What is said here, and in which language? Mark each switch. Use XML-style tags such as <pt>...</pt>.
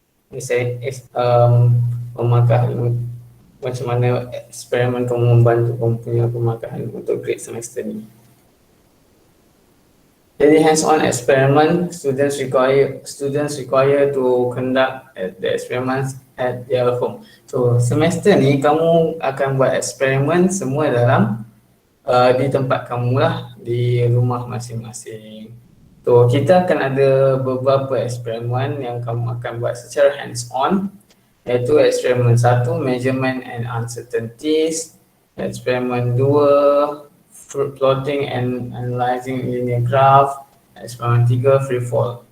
<ms>Ini saya memakai macam mana eksperimen kamu membantu kamu punya pemakahan untuk grade semester ni. Jadi</ms> <en>hands-on experiment, students require to conduct the experiments at their home.</en> <ms>So semester ni kamu akan buat eksperimen semua dalam di tempat kamu lah, di rumah masing-masing. So kita akan ada beberapa eksperimen yang kamu akan buat secara hands-on, iaitu eksperimen 1,</ms> <en>measurement and uncertainties,</en> <ms>eksperimen 2,</ms> <en>plotting and analyzing linear graph,</en> <ms>eksperimen 3, free fall.</ms>